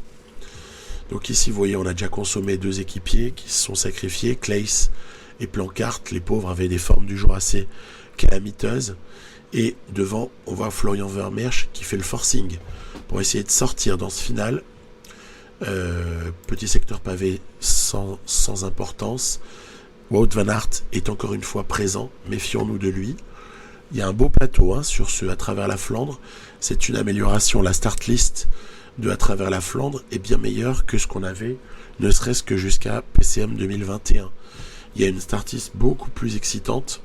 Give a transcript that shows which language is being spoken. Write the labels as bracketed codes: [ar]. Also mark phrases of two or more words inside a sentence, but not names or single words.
[fr] Donc ici, vous voyez, on a déjà consommé 2 équipiers qui se sont sacrifiés, Claes et Plancart. Les pauvres avaient des formes du jour assez calamiteuses. Et devant, on voit Florian Vermeersch qui fait le forcing pour essayer de sortir dans ce final. Petit secteur pavé sans importance. Wout van Aert est encore une fois présent, méfions-nous de lui. Il y a un beau plateau sur ce à travers la Flandre. C'est une amélioration. La [en] start list [fr] de à travers la Flandre est bien meilleure que ce qu'on avait, ne serait-ce que jusqu'à PCM 2021. Il y a une [en] start list [fr] beaucoup plus excitante.